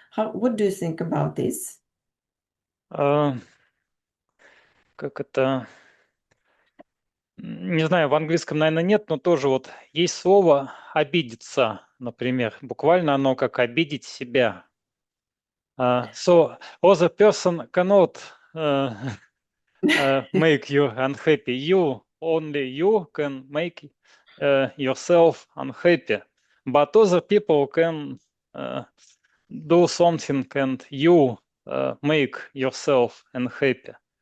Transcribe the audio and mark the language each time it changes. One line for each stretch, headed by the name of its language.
English: What do you think about this?
Russian: Как это... Не знаю, в английском, наверное, нет, но тоже вот есть слово «обидеться», например. Буквально оно как «обидеть себя».
English: So, other person cannot make you unhappy. Only you can make yourself unhappy. But other people can do something and you make yourself unhappy.